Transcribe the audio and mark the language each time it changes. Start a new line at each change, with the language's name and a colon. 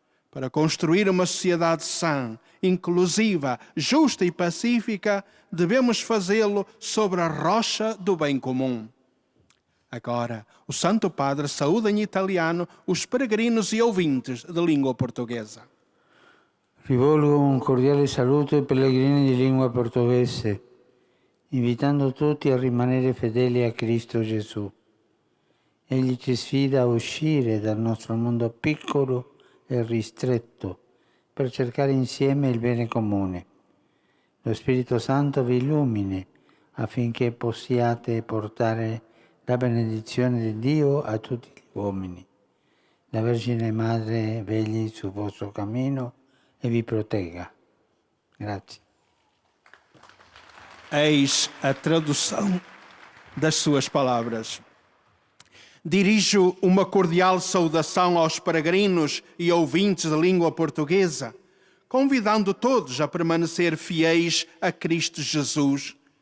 Portuguese: Para construir uma sociedade sã, inclusiva, justa e pacífica, devemos fazê-lo sobre a rocha do bem comum. Agora, o Santo Padre saúda em italiano os peregrinos e ouvintes de língua portuguesa.
Italian: Rivolgo un cordiale saluto ai pellegrini di lingua portoghese, invitando tutti a rimanere fedeli a Cristo Gesù. Egli ci sfida a uscire dal nostro mondo piccolo e ristretto per cercare insieme il bene comune. Lo Spirito Santo vi illumini affinché possiate portare la benedizione di Dio a tutti gli uomini. La Vergine Madre vegli sul vostro cammino e vi protegga. Grazie.
Portuguese: Eis a tradução das suas palavras. Dirijo uma cordial saudação aos peregrinos e ouvintes da língua portuguesa, convidando todos a permanecer fiéis a Cristo Jesus.